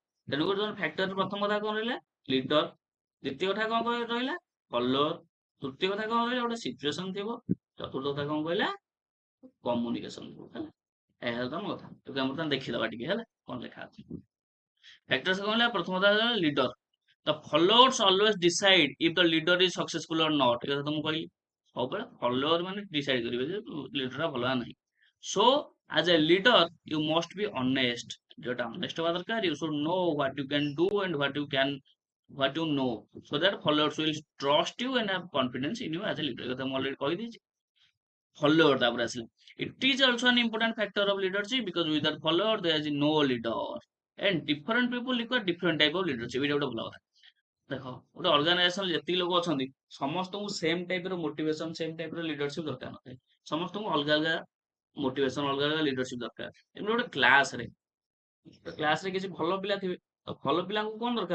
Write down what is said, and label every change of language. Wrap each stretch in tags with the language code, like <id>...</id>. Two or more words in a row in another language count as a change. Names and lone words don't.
<or>ତେଣୁକରି ତମ ଫ୍ୟାକ୍ଟର ପ୍ରଥମ କଥା କଣ ରହିଲା? ଲିଡର। ଦ୍ୱିତୀୟ କଥା କଣ ରହିଲା? ଫଲୋଅର। ତୃତୀୟ କଥା କଣ ରହିଲା? ଗୋଟେ ସିଚୁଏସନ ଥିବ। ଚତୁର୍ଥ କଥା କଣ କହିଲା? କମ୍ୟୁନିକେସନ ଥିବ ହେଲା। ଏହା ହେଲା ତମ କଥା। ଏବେ ଆମେ ବର୍ତ୍ତମାନ ଦେଖିଦବା ଟିକେ ହେଲା କଣ ଲେଖା ଅଛି। ଫ୍ୟାକ୍ଟର୍ସ କଣ ହେଲା? ପ୍ରଥମ କଥା ହେଲା ଲିଡର।</or> <en>The followers always decide if the leader is successful or not।</en> <or>ଏ କଥା ତ ମୁଁ କହିଲି। ସବୁବେଳେ ଫଲୋଅର ମାନେ ଡିସାଇଡ କରିବେ ଯେ ଲିଡର ଟା ଭଲ ନା ନାହିଁ।</or> <en>ସୋ as a leader you must be honest।</en> <or>ଯୋଉଟା honest ହବା ଦରକାର।</or> <en>You should know what you can do and what you know so that followers will trust you and have confidence in you as a leader।</en> <or>ଏ କଥା ମୁଁ already କହିଦେଇଛି। Follower ତାପରେ ଆସିଲା।</or> <en>It is also an important factor of leadership because without follower there is no leader and different people require different type of leadership।</en> <or>ଏଇଟା ଗୋଟେ ଭଲ କଥା। ଦେଖ ଗୋଟେ ଅର୍ଗାନାଇଜେସନ ଯେତିକି ଲୋକ ଅଛନ୍ତି ସମସ୍ତଙ୍କୁ</or> <en>same type</en> <or>ର ମୋଟିଭେସନ,</or> <en>same type</en> <or>ର ଲିଡରସିପ ଦରକାର ନଥାଏ। ସମସ୍ତଙ୍କୁ ଅଲଗା ଅଲଗା ମୋଟିଭେସନ, ଅଲଗା ଅଲଗା ଲିଡରସିପ ଦରକାର। ଏମିତି ଗୋଟେ କ୍ଲାସରେ କିଛି ଭଲ ପିଲା ଥିବେ, ତ ଭଲ ପିଲାଙ୍କୁ କଣ ଦରକାର?</or>